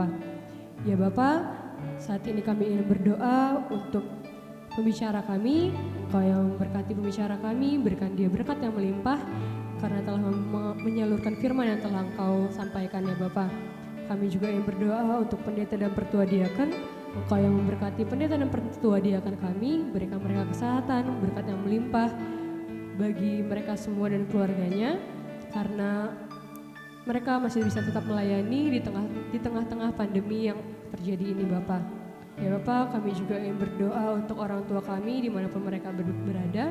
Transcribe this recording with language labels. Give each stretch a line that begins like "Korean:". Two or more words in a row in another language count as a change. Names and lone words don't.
Indonesian: Ya Bapa, saat ini kami ingin berdoa untuk pembicara kami. Engkau yang memberkati pembicara kami, berikan dia berkat yang melimpah karena telah menyalurkan firman yang telah Engkau sampaikan ya Bapa. Kami juga ingin berdoa untuk pendeta dan pertua diaken. Engkau yang memberkati pendeta dan pertua diaken kami, berikan mereka kesehatan, berkat yang melimpah bagi mereka semua dan keluarganya, karena mereka masih bisa tetap melayani di tengah-tengah pandemi yang terjadi ini Bapak. Ya Bapak, kami juga ingin berdoa untuk orang tua kami dimanapun mereka berada.